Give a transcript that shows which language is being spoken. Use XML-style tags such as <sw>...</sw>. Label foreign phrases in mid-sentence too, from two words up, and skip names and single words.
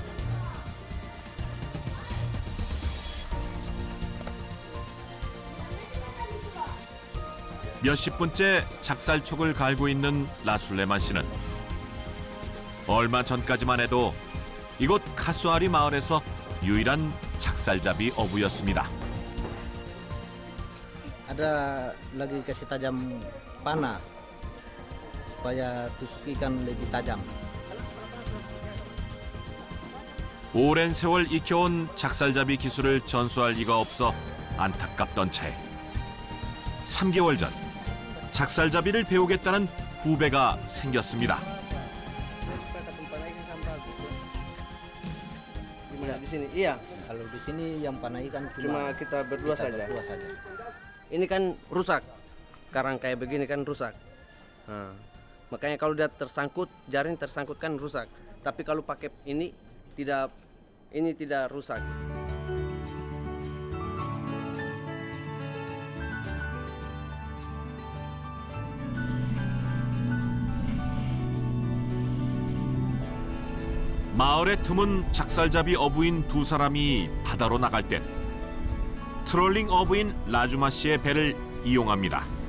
<ko>몇십 분째 작살촉을 갈고 있는 라술레만 씨는 얼마 전까지만 해도 이곳 카수아리 마을에서 유일한 작살잡이 어부였습니다.</ko> <id>Ada lagi kasih tajam panah supaya tusuk ikan lebih tajam.</id> <ko>오랜 세월 익혀온 작살잡이 기술을 전수할 리가 없어 안타깝던 차에 3개월 전 작살잡이를 배우겠다는 후배가 생겼습니다.</ko> <id>Gimana di sini? Iya. Kalau di sini yang panah ikan Cuma kita berdua saja. Ini kan rusak. Karang kayak begini kan rusak. Nah, makanya kalau dia tersangkut, jaring tersangkut kan rusak. Tapi kalau pakai ini tidak rusak.</id> <ko>마을의 드문 작살잡이 어부인 두 사람이 바다로 나갈 땐 트롤링 어부인 라주마 씨의 배를 이용합니다.</ko>